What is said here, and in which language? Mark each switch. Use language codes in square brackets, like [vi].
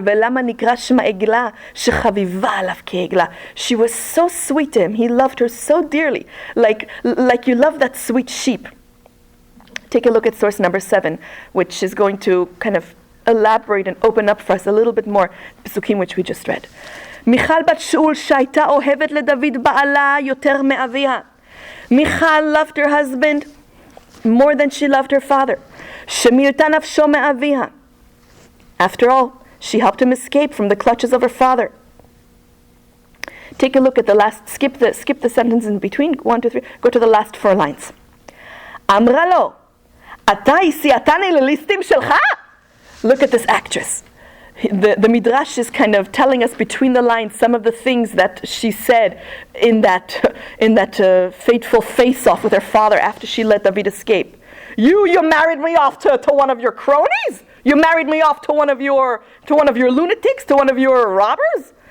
[he] Ve'lama nikra shema Egla, shechaviva alav ke'egla. [en] She was so sweet to him. He loved her so dearly, like you love that sweet sheep. Take a look at source number 7, which is going to kind of elaborate and open up for us a little bit more, Pesukim which we just read. [he] מיכל בת שאול שהייתה אוהבת לדוד בעלה יותר מאביה. [en] Michal loved her husband more than she loved her father. [he] שמילתה נפשו מאביה. [en] After all, she helped him escape from the clutches of her father. Take a look at the last, skip the sentence in between, 1, 2, 3, go to the last 4 lines. [he] אמרה לו, אתה הסיעתני לליסטים שלך? [en] Look at this actress. The Midrash is kind of telling us between the lines some of the things that she said in that fateful face-off with her father after she let David escape. You married me off to one of your cronies? You married me off to one of your lunatics, to one of your robbers?